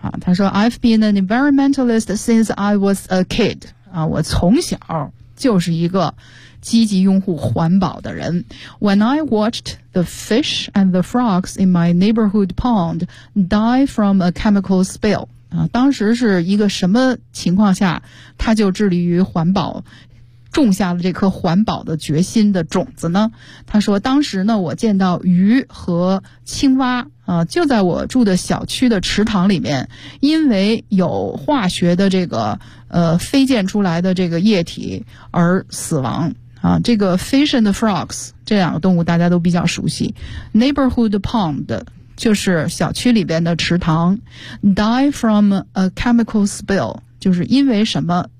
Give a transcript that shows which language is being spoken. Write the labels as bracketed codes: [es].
[zh] 他说 [en] I've been an environmentalist since I was a kid。 [zh] 我从小就是一个积极拥护环保的人。 [en] When I watched the fish and the frogs in my neighborhood pond die from a chemical spill。 [zh] 当时是一个什么情况下他就致力于环保，种下了这颗环保的决心的种子呢？他说当时呢，我见到鱼和青蛙就在我住的小区的池塘里面，因为有化学的这个飞溅出来的这个液体而死亡这个 [en] fish and frogs [zh] 这两个动物大家都比较熟悉， [en] neighborhood pond [zh] 就是小区里边的池塘， [en] die from a chemical spill [zh] 就是因为什么